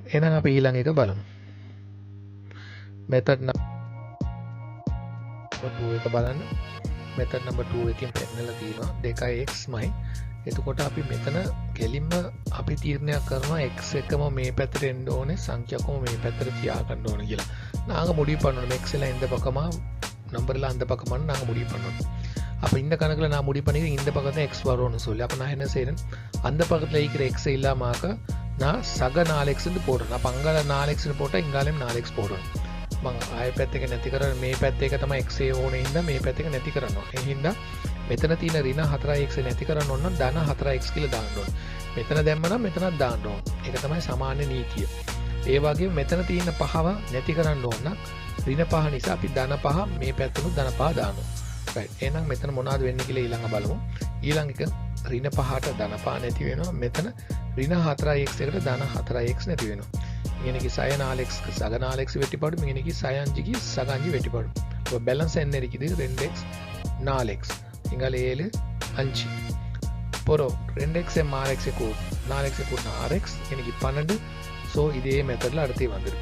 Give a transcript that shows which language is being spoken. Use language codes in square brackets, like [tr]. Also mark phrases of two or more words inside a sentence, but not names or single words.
[si] එහෙනම් අපි ඊළඟ එක බලමු. [en] method number 2 [si] එක බලන්න. [en] method number 2 [si] එකෙන් පෙන්නලා තියෙනවා 2xමයි. එතකොට අපි මෙතන කෙලින්ම අපි තීරණයක් කරනවා x එකම මේ පැත්තට එන්න ඕනේ, සංඛ්‍යාවකම මේ පැත්තට තියාගන්න ඕනේ කියලා. [ta] நாங்க முடிவு பண்ணணும் x எல்லாம் இந்த பக்கமா நம்பர்லாம் அந்த பக்கமான்னு நாங்க முடிவு பண்ணணும். அப்போ இந்த கணக்கில் நான் முடிவு பண்ணிக்கிறேன் இந்த பக்கத்தில் x வரும்னு சொல்லி. அப்போ நான் என்ன செய்கிறேன், அந்த பக்கத்தில் இருக்கிற x இல்லாமாக்க நான் சக 4xன்னு போடுறேன். அப்போ அங்கே 4xன்னு போட்டால் இங்காலையும் 4x போடுறேன். [si] ආය පැත්තක නැති කරන මේ පැත්ත එක තමයි x ඕනේ හින්දා මේ පැත්ත එක නැති කරනවා. ඒ හින්දා මෙතන තියෙන ඍණ 4x නැති කරන්න ඕන නම් ධන 4x කියලා දාන්න ඕන. මෙතන දැම්මනම් මෙතනත් දාන්න ඕන. ඒක තමයි සාමාන්‍ය නීතිය. ඒ වගේම මෙතන තියෙන 5ව නැති කරන්න ඕන නම් ඍණ 5 නිසා අපි ධන 5 මේ පැත්තට ධන 5 දානවා. [en] right. [si] එහෙනම් මෙතන මොනවද වෙන්නේ කියලා ඊළඟ බලමු. ඊළඟ එක ඍණ 5ට ධන 5 නැති වෙනවා. මෙතන ඍණ 4x එකට ධන 4x නැති වෙනවා. [ta] இங்கனைக்கு சய 4x சக 4x வெட்டிப்பாடும், இங்கனைக்கு சய 5க்கு சக 5 வெட்டிப்பாடும். இப்போ பேலன்ஸ் என்ன இருக்குது, 2x 4x இங்கால 7 5 போறோம். 2x 6x கூட்டினா 6x இன்னைக்கு 12. ஸோ இதே மெத்தடில் அடுத்து வந்துடும்.